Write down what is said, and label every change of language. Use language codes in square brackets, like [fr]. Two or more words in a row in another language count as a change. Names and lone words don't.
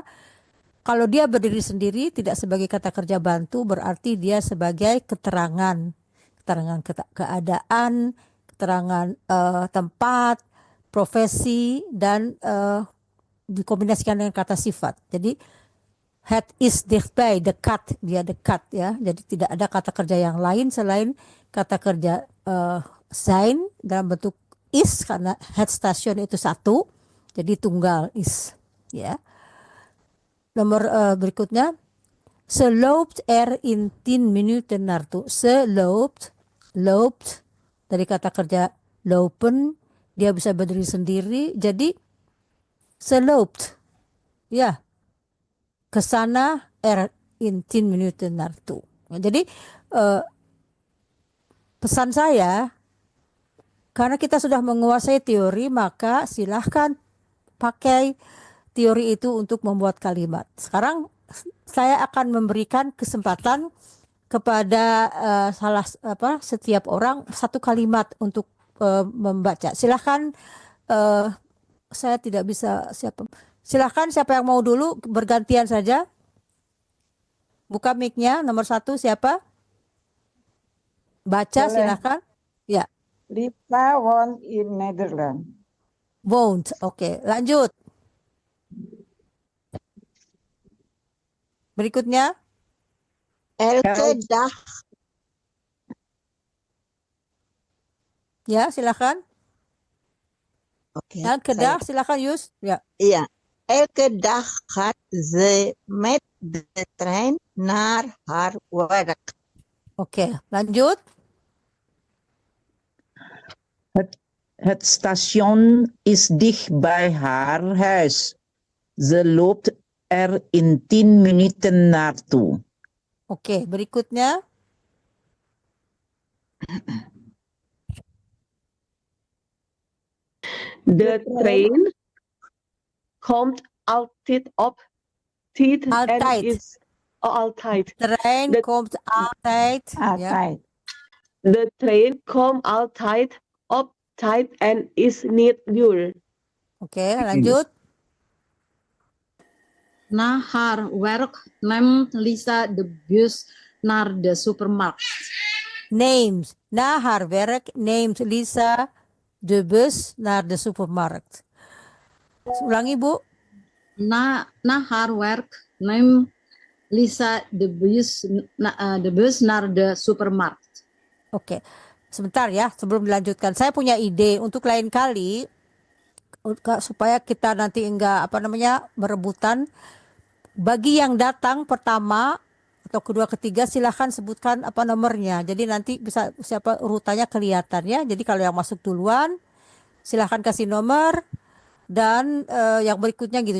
[id] Kalau dia berdiri sendiri tidak sebagai kata kerja bantu, berarti dia sebagai keterangan keadaan, keterangan tempat, profesi, dan dikombinasikan dengan kata sifat. [nl] Jadi het is dichtbij, [id] dekat, dia dekat ya. Jadi tidak ada kata kerja yang lain selain kata kerja zijn dalam bentuk is, karena [nl] het station [id] itu satu, jadi tunggal is ya. Nomor berikutnya, [nl] Ze loopt in 10 minuten naartoe. Ze loopt [id] dari kata kerja lopen, dia bisa berdiri sendiri. [nl] Jadi ze loopt, [id] ya, ke sana [nl] in 10 minuten naartoe. [id] Jadi pesan saya, karena kita sudah menguasai teori, maka silahkan pakai teori itu untuk membuat kalimat. Sekarang saya akan memberikan kesempatan kepada setiap orang satu kalimat untuk membaca. Silahkan, saya tidak bisa silahkan siapa yang mau dulu, bergantian saja. Buka mic-nya, nomor 1 siapa? Baca. Boleh. Silahkan. Ya. [en] Lisa won in Netherlands. Won't. [id] Oke, lanjut. Berikutnya. [nl] Elke dag. [id] Ya, silakan. Oke. [nl] Elke dag, [id] silakan Yus. Ya. Iya. [nl] Elke dag gaat ze met de trein naar haar werk. [id] Oke, lanjut. [nl] Het station is dicht bij haar huis. Ze loopt in 10 minuten naartoe. [id] Oke, berikutnya. [nl] De trein komt altijd op tijd Altijd. en is altijd. Trein De- komt altijd. Ja. Altijd. De trein komt altijd op tijd en is niet duur. [id] Oke, lanjut. [nl] Na haar werk neemt Lisa de bus naar de supermarkt. Na haar werk neemt Lisa de bus naar de supermarkt. [id] Ulangi, Bu. Na haar werk neemt Lisa de bus naar de supermarkt. Oke, sebentar ya sebelum dilanjutkan. Saya punya ide untuk lain kali supaya kita nanti enggak berebutan. Bagi yang datang pertama atau kedua, ketiga, silahkan sebutkan nomornya. Jadi nanti bisa siapa urutannya kelihatan ya. Jadi kalau yang masuk duluan silahkan kasih nomor dan yang berikutnya gitu.